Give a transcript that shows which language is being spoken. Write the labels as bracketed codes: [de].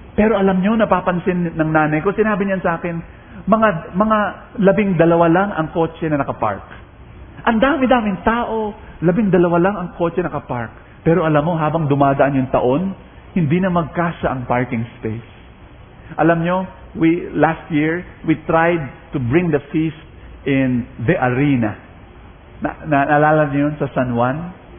[tl] Pero alam nyo, napapansin ng nanay ko, sinabi niya sa akin, mga 12 lang ang kotse na nakapark. Ang dami-daming tao, 12 lang ang kotse na nakapark. Pero alam mo, habang dumadaan yung taon, hindi na magkasya ang parking space. Alam nyo, [en] last year, we tried to bring the feast in the arena. [tl] Naalala niyo yun sa San Juan?